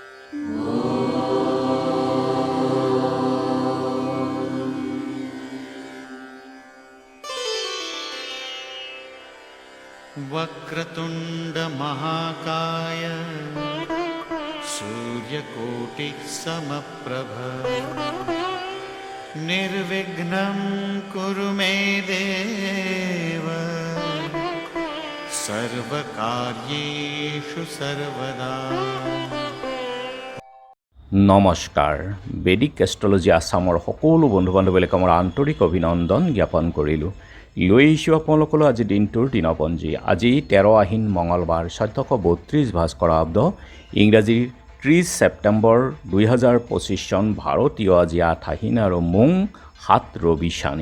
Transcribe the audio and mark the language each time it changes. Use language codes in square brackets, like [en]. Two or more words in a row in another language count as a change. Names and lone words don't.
[sa] वक्रतुंड महाकाय सूर्यकोटिः समप्रभ निर्विघ्नं कुरु मे देव सर्वकार्येषु सर्वदा। [as] নমস্কাৰ। বেদিক এষ্ট্ৰলজি আছামৰ সকলো বন্ধু বান্ধৱীলৈ মোৰ আন্তৰিক অভিনন্দন জ্ঞাপন কৰিলোঁ। লৈ আহিছোঁ আপোনালোকলৈ আজি দিনটোৰ দিনপঞ্জী। আজি 13 আহিন মঙলবাৰ 1432 ভাস্কৰাব্দ ইংৰাজীৰ 30 ছেপ্টেম্বৰ 2025 চন ভাৰতীয় আজি 8 আহিন আৰু মোং 7 ৰবি শানি।